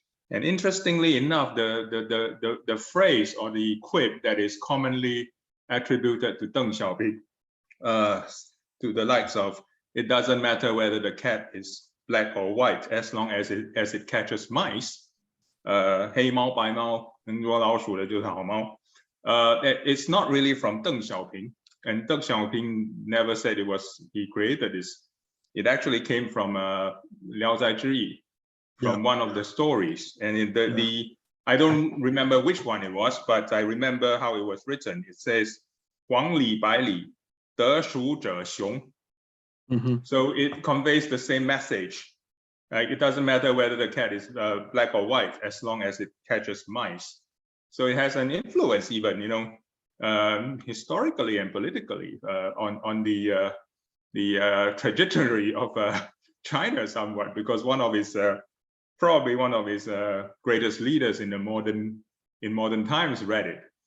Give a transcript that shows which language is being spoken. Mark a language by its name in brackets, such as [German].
[English] And interestingly enough, the phrase or the quip that is commonly attributed to Deng Xiaoping, to the likes of, it doesn't matter whether the cat is black or white as long as it catches mice. [Chinese] 黑猫白猫能捉老鼠的就是好猫. [English] It's not really from Deng Xiaoping, and Deng Xiaoping never said he created this. It actually came from Liao Zhai Zhi Yi, from one of the stories, and I don't remember which one it was, but I remember how it was written. It says [Chinese] 黄里白里得鼠者雄. [English] So it conveys the same message. It doesn't matter whether the cat is black or white as long as it catches mice. So it has an influence, even, you know, historically and politically on the trajectory of China somewhat, because probably one of his greatest leaders in modern times read it.